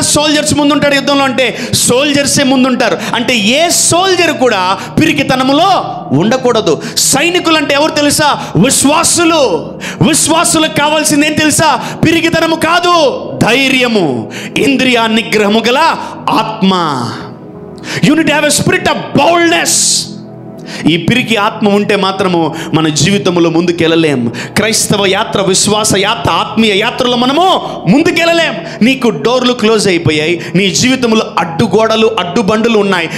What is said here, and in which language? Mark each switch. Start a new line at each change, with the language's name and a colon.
Telugu: Soldiers ముందుంటాడు యుద్ధంలో అంటే? సోల్జర్సే ముందుంటారు. అంటే ఏ సోల్జర్ కూడా పిరికితనములో ఉండకూడదు. సైనికులు అంటే ఎవరు తెలుసా? విశ్వాసులు. విశ్వాసులకు కావాల్సింది ఏం తెలుసా? పిరికితనము కాదు, ధైర్యము, ఇంద్రియ నిగ్రహము గల ఆత్మ.
English: You need to have a spirit of boldness.
Telugu: ఈ పిరికి ఆత్మ ఉంటే మాత్రము మన జీవితంలో ముందుకెళ్ళలేం. క్రైస్తవ యాత్ర, విశ్వాస యాత్ర, ఆత్మీయ యాత్రలో మనము ముందుకెళ్ళలేం. నీకు డోర్లు క్లోజ్ అయిపోయాయి. నీ జీవితంలో అడ్డుగోడలు, అడ్డుబండులు ఉన్నాయి.